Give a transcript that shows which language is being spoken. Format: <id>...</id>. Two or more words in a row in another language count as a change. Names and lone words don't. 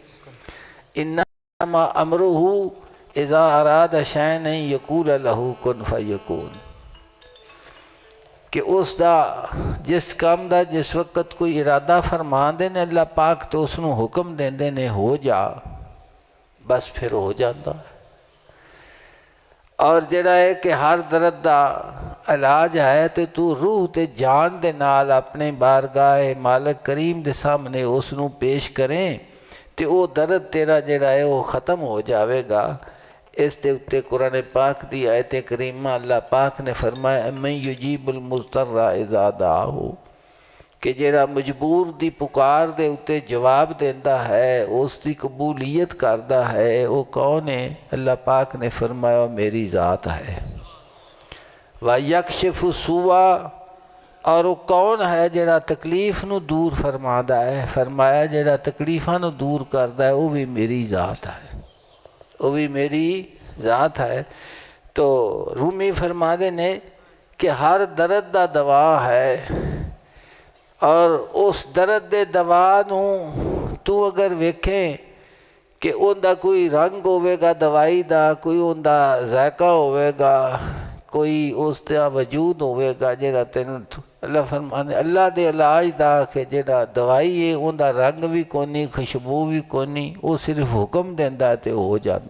<ar>انما امرہ اذا اراد شیئا ان یقول لہ کن فیکون،</ar> <pa>کہ اس دا جس کام دا جس وقت کوئی ارادہ فرما دے نے اللہ پاک تو اس نو حکم دیندے نے ہو جا، بس پھر ہو جاتا ہے۔ اور جڑا ہے کہ ہر درد دا علاج ہے تو روح تے جان دے نال اپنے بارگاہ مالک کریم دے سامنے اس نو پیش کریں تے او درد تیرا جڑا ہے وہ ختم ہو جاوے گا۔ اس دے اتے قرآن پاک دی آیت کریمہ اللہ پاک نے فرمایا</pa> <ar>من یجیب المضطر اذا دعاہ،</ar> <pa>کہ جڑا مجبور دی پکار دے اتے جواب دیندہ ہے، اس دی قبولیت کردہ ہے، وہ کون ہے؟ اللہ پاک نے فرمایا میری ذات ہے۔</pa> <ar>وَيَكْشِفُ السُّوءَ،</ar> <pa>اور وہ کون ہے جڑا تکلیف نو دور فرمادا ہے؟ فرمایا جڑا تکلیفاں نو دور کردا ہے وہ بھی میری ذات ہے، وہ بھی میری ذات ہے۔ تو رومی فرماندے نے کہ ہر درد دا دوا ہے، اور اس درد دے دوا نو تو اگر ویکھیں کہ ان دا کوئی رنگ ہوئے گا دوائی دا، کوئی ان دا ذائقہ ہوئے گا، کوئی اس دا وجود ہوئے گا جڑا تینوں، اللہ فرمانے اللہ دے علاج دا کہ جڑا دوائی ہے ان دا رنگ بھی کونی، خوشبو بھی کونی، وہ صرف حکم دیندہ ہے تے ہو جاندے۔</pa>